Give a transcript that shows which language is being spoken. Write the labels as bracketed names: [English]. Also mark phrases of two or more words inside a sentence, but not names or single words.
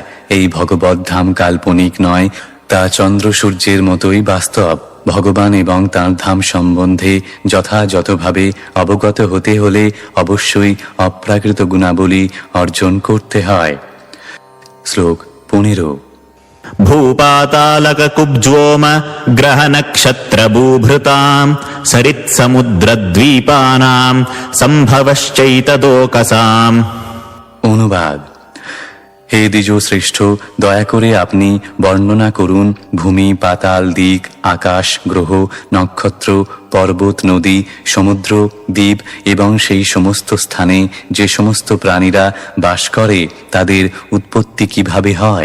[Bangla] এই ভগবত ধাম কাল্পনিক নয়, তা চন্দ্র সূর্যের মতোই বাস্তব। ভগবান এবং তাঁর ধাম সম্বন্ধে যথাযথভাবে অবগত হতে হলে অবশ্যই অপ্রাকৃত গুণাবলী অর্জন করতে হয়। শ্লোক 15 [Sanskrit] भूपातालककुब्ज्वोम ग्रहनक्षत्रभूभृताम् सरित्समुद्रद्वीपानाम् सम्भवश्चैतदोकसाम्। [Bangla] অনুবাদ: হে দ্বিজ শ্রেষ্ঠ, দয়া করে আপনি বর্ণনা করুন ভূমি, পাতাল, দিক, আকাশ, গ্রহ, নক্ষত্র, পর্বত, নদী, সমুদ্র, দ্বীপ এবং সেই সমস্ত স্থানে যে সমস্ত প্রাণীরা বাস করে তাদের উৎপত্তি কিভাবে হয়।